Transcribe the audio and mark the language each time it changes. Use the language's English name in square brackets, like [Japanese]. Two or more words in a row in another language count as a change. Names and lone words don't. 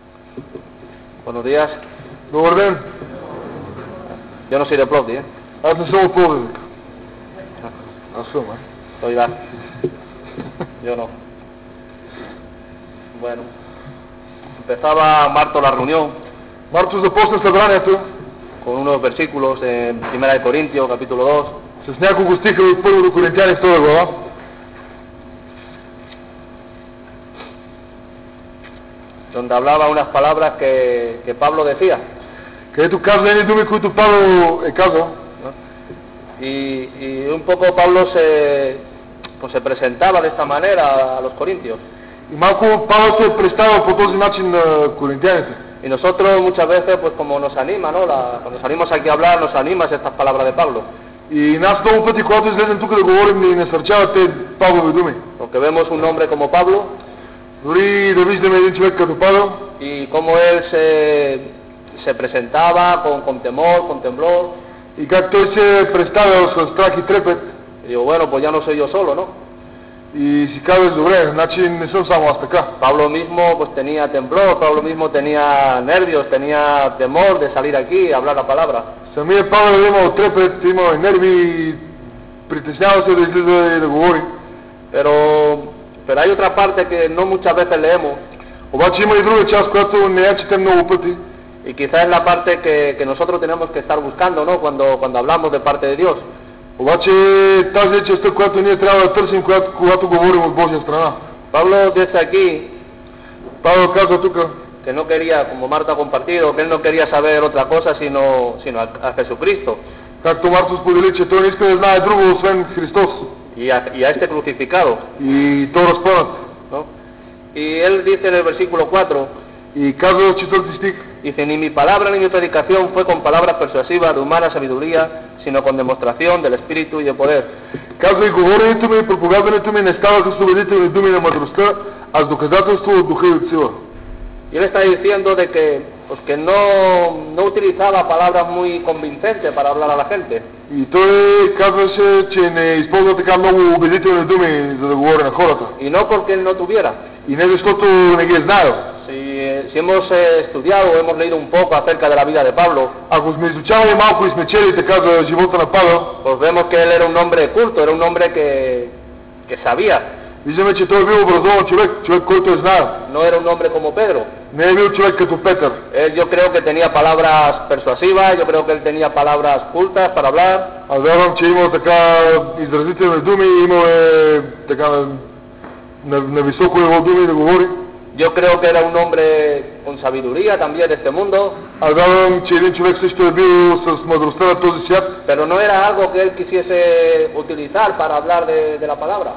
[Spanish] Buenos días. [Bulgarian] Добър ден. [Spanish] Yo no soy de Plovdiv, ¿eh? [Bulgarian] Аз не съм от Пловдив. Аз съм, [Spanish] Soy Iván. Yo no. Bueno. Empezaba Marto la reunión [Bulgarian] Марто започна събранието [Spanish] con unos versículos en 1 de Corintios, capítulo 2, [Bulgarian] с няколко стиха от 1 до Коринтияни 2 глава, [Spanish] donde hablaba unas palabras que Pablo decía, [Bulgarian] където казва едни думи, които Павел е казал. [Spanish] ¿no? Y un poco Pablo se presentaba de esta manera a los corintios. [Bulgarian] И малко Павел се представя по този начин на коринтияните. [Spanish] Y nosotros muchas veces, pues como nos anima, ¿no? Cuando salimos aquí a hablar, nos animas estas palabras de Pablo. [Bulgarian] И нас много пъти, когато излезем тук да говорим, ни насърчават те Павлови думи. [Spanish] Porque vemos un hombre como Pablo [Bulgarian] Дори да виждаме един човек като Павел [Spanish] y cómo él se presentaba con temor, con temblor. [Bulgarian] и как той се е представял с страх и трепет. [Spanish] Y digo, bueno, pues ya no soy yo solo, ¿no? [Bulgarian] И си казваш, добре, значи не съм само аз така. [Spanish] Pablo mismo pues tenía temblor, Pablo mismo tenía nervios, tenía temor de salir aquí a hablar la palabra. [Bulgarian] Самия Павел е имал трепет, имал нерви и притеснява се да излиза и да говори. [Spanish] Pero hay otra parte que no muchas veces leemos. [Bulgarian] Обаче има и друга част, която не я четем много пъти. [Spanish] Y quizás es la parte que nosotros tenemos que estar buscando, ¿no? Cuando hablamos de parte de Dios. [Bulgarian] Обаче тази е частта, която ние трябва да търсим, когато говорим от Божия страна. [Spanish] Pablo dice aquí [Bulgarian] Павел казва тук, [Spanish] que no quería, como Marta ha compartido, que él no quería saber otra cosa sino a Jesucristo [Bulgarian] както Марто сподели, че той не иска да знае друго, освен Христос [Spanish] y a este crucificado, [Bulgarian] и то разпънат. [Spanish] ¿no? Y él dice en el versículo 4, [Bulgarian] И казва в 4 стих, [Spanish] dice, ni mi palabra ni mi predicación fue con palabras persuasivas de humana sabiduría, sino con demostración del Espíritu y de poder. [Bulgarian] казва, и говоренето ми и проповядването ми не ставаха с убедителни думи на мъдростта, а с доказателство от духа и от сила. [Spanish] Y él está diciendo de que no utilizaba palabras muy convincentes para hablar a la gente. [Bulgarian] И той казваше, че не използва така много убедителни думи, за да говори на хората. [Spanish] Y no porque él no tuviera. [Bulgarian] И не защото не ги е знаел. [Spanish] Si hemos estudiado o hemos leído un poco acerca de la vida de Pablo, [Bulgarian] Ако сме изучавали малко и сме чели така за живота на Павел, [Spanish] pues vemos que él era un hombre culto, era un hombre que sabía. [Bulgarian] виждаме, че той е бил образован човек, който е знаел. [Spanish] No era un hombre como Pedro. [Bulgarian] Не е бил човек като Петър. [Spanish] Él, yo creo que tenía palabras persuasivas, yo creo que él tenía palabras cultas para hablar. [Bulgarian] Аз вярвам, че имал така изразителни думи, имал е така на високо ниво думи да говори. [Spanish] Yo creo que era un hombre con sabiduría también de este mundo. [Bulgarian] Аз вярвам, че един човек също е бил с мъдростта на този свят. [Spanish] Pero no era algo que él quisiese utilizar para hablar de la palabra.